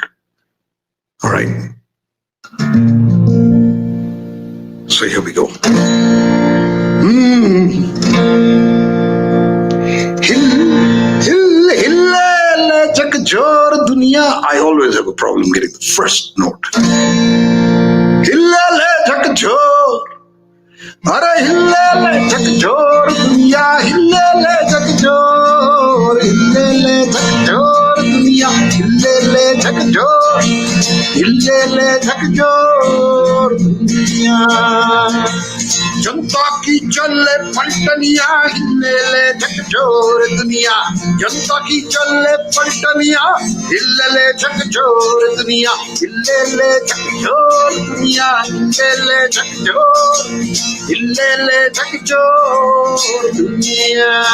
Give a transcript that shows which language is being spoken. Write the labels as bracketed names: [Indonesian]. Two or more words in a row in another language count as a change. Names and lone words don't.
[English] All right. So here we go. I always have a problem getting the first note. [Bhojpuri] हिल्ले झकझोर, आरा हिल्ले झकझोर, दुनिया हिल्ले झकझोर, हिल्ले झकझोर, दुनिया हिल्ले झकझोर, हिल्ले झकझोर, दुनिया. जनता की चले पलटनिया हिल्ले झकझोर दुनिया, जनता की चले पलटनिया हिल्ले झकझोर दुनिया, हिल्ले झकझोर दुनिया, हिल्ले झकझोर, हिल्ले झकझोर दुनिया.